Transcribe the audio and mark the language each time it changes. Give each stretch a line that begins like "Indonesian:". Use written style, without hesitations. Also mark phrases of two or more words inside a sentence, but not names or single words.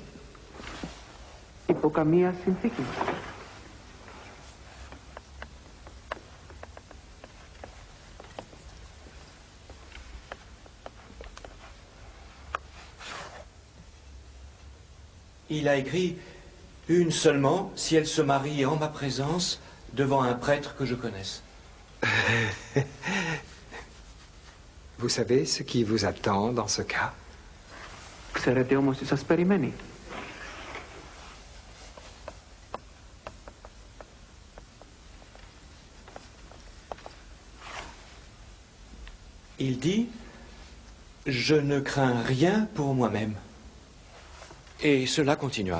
Greek: Υπό καμία συνθήκη.
French: Il a écrit une seulement, si elle se marie en ma présence, devant un prêtre que je connaisse. Vous savez ce qui vous attend dans ce cas?
Greek: Ξέρετε όμως τι σας περιμένει.
French: Il dit « Je ne crains rien pour moi-même ». Et cela continua.